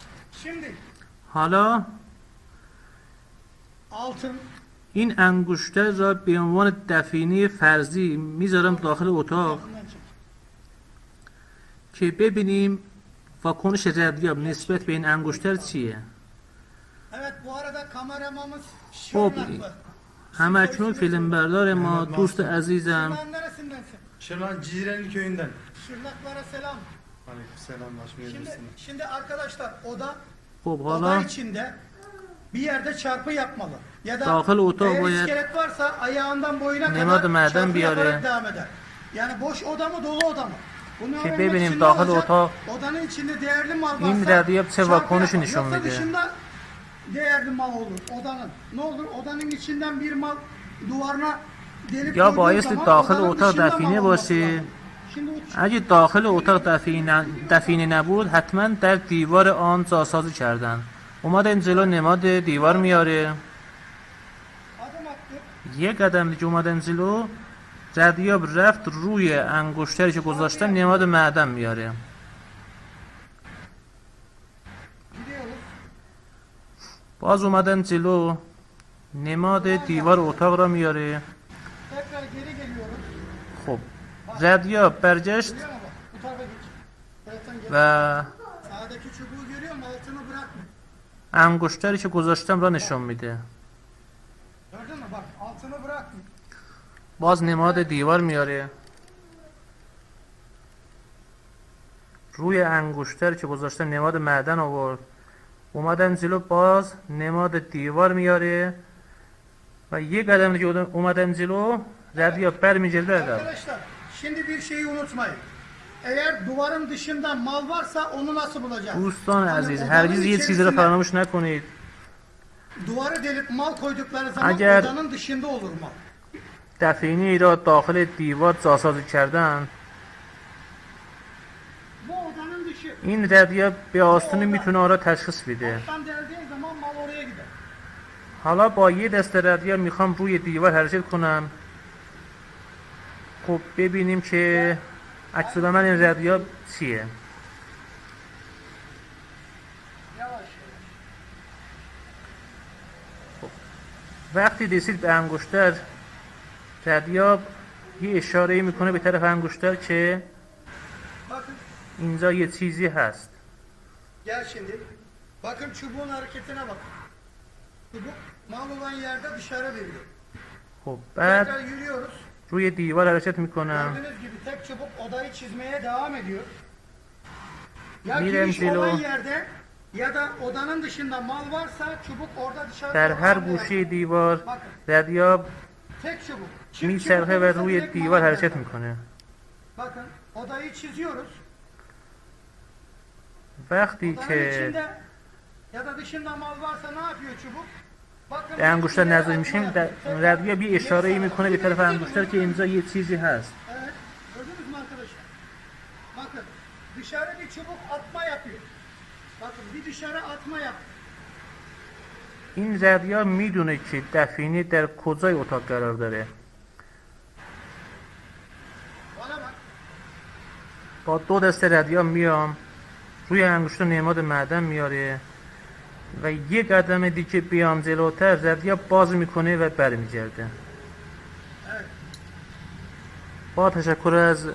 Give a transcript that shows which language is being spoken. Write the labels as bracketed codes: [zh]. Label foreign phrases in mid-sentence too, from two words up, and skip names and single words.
[fa] حالا این انگشتر را به عنوان دفینه فرضی میذارم داخل اتاق که ببینیم واکنش ردیاب نسبت به این انگشتر چیه. خب همکنون فیلم بردار ما دوست عزیزم [tr] Şırnak Cizre'nin köyünden. Şırnaklara selam. Aleykümselam. Şimdi arkadaşlar [fa] خب [tr] oda [fa] حالا [tr] içinde bir yerde çarpı yapmalı. Ya da [fa] داخل اتاق [tr] eğer [fa] باید [tr] iskelet varsa ayağından boyuna [fa] نماد [tr] kadar [fa] معدن [tr] çarpı yaparak [fa] بیاره [tr] devam eder. Yani boş oda mı dolu oda mı? Bunu [fa] که [tr] öğrenmek [fa] ببینیم [tr] için ne [fa] داخل [tr] olacak? [fa] اتاق [tr] Odanın içinde değerli mal varsa [fa] این ردیاب چه [tr] çarpı [fa] واکنشی [tr] yapar. [fa] نشون [tr] Yoksa [fa] میده. [tr] dışında değerli mal olur odanın. Ne olur? Odanın içinden bir mal duvarına delip [fa] یا [tr] koyduğun [fa] بایستی [tr] zaman [fa] داخل [tr] odanın [fa] اتاق [tr] dışında mal [fa] دفینه [tr] olması [fa] باشه. [tr] lazım. Şimdi [fa] اگه داخل اتاق دفینه نبود حتما در دیوار آن جاسازی کردن. اومدن جلو، نماد دیوار میاره. [tr] adım attık. [fa] یه قدم دیگه اومدن جلو، ردیاب رفت روی انگشتری که گذاشتم نماد معدن میاره. [tr] Gidiyoruz. [fa] باز اومدن جلو، نماد دیوار اتاق را میاره. [tr] Tekrar geri geliyoruz. [fa] خب ردیاب برگشت [tr] Görüyor musun bak? Bu tarafa geç. Zaten gel. [fa] و [tr] Sağdaki çubuğu görüyor musun? Altını bırakma. [fa] انگشتری که گذاشتم را نشون میده. [tr] Gördün mü? Bak altını bırakma. [fa] باز نماد دیوار میاره. روی انگشتری که گذاشتم نماد معدن آورد. اومدن جلو، باز نماد دیوار میاره و یه قدم دیگه اومدن جلو، ردیاب برمیگرده عقب. [tr] Arkadaşlar şimdi bir şeyi unutmayın. Eğer duvarın dışında mal varsa onu nasıl bulacağız? [fa] دوستان [tr] Hani [fa] عزیز، [tr] odanın [fa] هرگز یه چیزی رو [tr] içerisinde [fa] فراموش نکنید. [tr] Duvarı delip mal koydukları zaman Eğer odanın dışında olur mal. [fa] دفینه‌ای را داخل دیوار جاسازی کردن. [tr] Bu odanın dışı. [fa] این رادیو به آسونی میتونه آن را تشخیص بده. [tr] Alttan deldiğin zaman mal oraya gider. [fa] حالا با یه دسته رادیو میخوام روی دیوار حرکت کنم. خب ببینیم که عکس العمل این رادیو چیه. [tr] Yavaş yavaş. [fa] وقتی رسید به انگشتر، رادیو یه اشاره میکنه به طرف انگشتر که [tr] Bakın. [fa] اینجا یه چیزی هست. [tr] Gel şimdi. Bakın çubuğun hareketine bakın. Çubuk mal olan yerde dışarı veriyor. [fa] خب بعد [tr] Tekrar yürüyoruz. [fa] روی دیوار حرکت میکنم. [tr] Gördüğünüz gibi tek çubuk odayı çizmeye devam ediyor. Ya Mirem giriş Zelo. olan yerde ya da odanın dışında mal varsa çubuk orada dışarı [fa] در هر [tr] devam ediyor. [fa] گوشه دیوار [tr] Bakın [fa] رادیو [tr] tek çubuk. Çift [fa] میچرخه [tr] çubuk [fa] و [tr] olursa [fa] روی [tr] direkt [fa] دیوار [tr] mal [fa] حرکت [tr] yazar. [fa] میکنه. [tr] Bakın odayı çiziyoruz. [fa] وقتی [tr] Odanın [fa] که [tr] içinde ya da dışında mal varsa ne yapıyor çubuk? Bakın [fa] به انگشتر [tr] içinde [fa] نزدیک میشیم [tr] atma yapıyor. [fa] رادیو bir اشاره میکنه به طرف انگشتر که اینجا یه چیزی هست. [tr] Evet. Gördünüz mü arkadaşlar? Bakın dışarı bir çubuk atma yapıyor. Bakın bir dışarı atma yapıyor. [fa] این رادیو میدونه که دفینه در کجای اتاق قرار داره. [tr] Bana bak. [fa] با دو دسته رادیو میام روی انگشت نماد معدن میاره و یه قدم دیگه بیام جلوتر رادیو باز میکنه و برمیگرده. [tr] Evet. [fa] با تشکر از بینندگان